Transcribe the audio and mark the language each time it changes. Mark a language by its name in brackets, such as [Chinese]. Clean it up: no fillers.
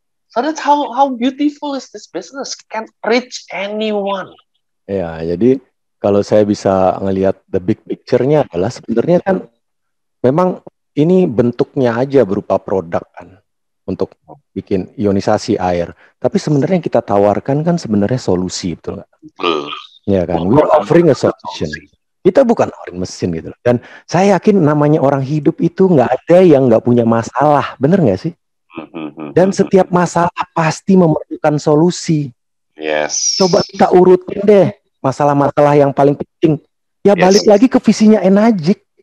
[English] So that's how beautiful is this business, can reach anyone. [Indonesian] Ya, jadi kalau saya bisa ngelihat the big picture-nya adalah sebenarnya kan memang ini bentuknya aja berupa produk kan untuk bikin ionisasi air. Tapi sebenarnya yang kita tawarkan kan sebenarnya solusi, betul nggak? [English] Ya kan, we're offering a solution. [Indonesian] Kita bukan nawarin mesin gitu. Dan saya yakin namanya orang hidup itu nggak ada yang nggak punya masalah, bener nggak sih? Dan setiap masalah pasti memerlukan solusi. [English] Yes. [Indonesian] Coba kita urutin deh masalah-masalah yang paling penting. Ya balik lagi ke visinya Enagic.